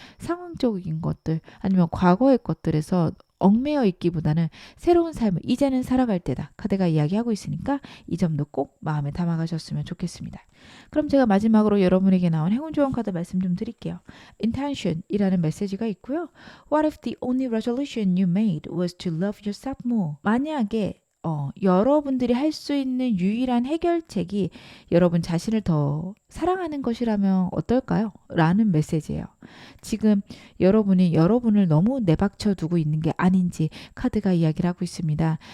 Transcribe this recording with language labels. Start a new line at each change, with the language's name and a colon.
Korean: 상황적인 것들 아니면 과거의 것들에서 얽매여 있기보다는 새로운 삶을 이제는 살아갈 때다, 카드가 이야기하고 있으니까 이 점도 꼭 마음에 담아가셨으면 좋겠습니다. 그럼 제가 마지막으로 여러분에게 나온 행운 좋은 카드 말씀 좀 드릴게요. Intention 이라는 메시지가 있고요.
English: What if the only resolution you made was to love yourself more?
Korean: 만약에 여러분들이 할 수 있는 유일한 해결책이 여러분 자신을 더 사랑하는 것이라면 어떨까요? 라는 메시지예요. 지금 여러분이 여러분을 너무 내박쳐 두고 있는 게 아닌지 카드가 이야기를 하고 있습니다.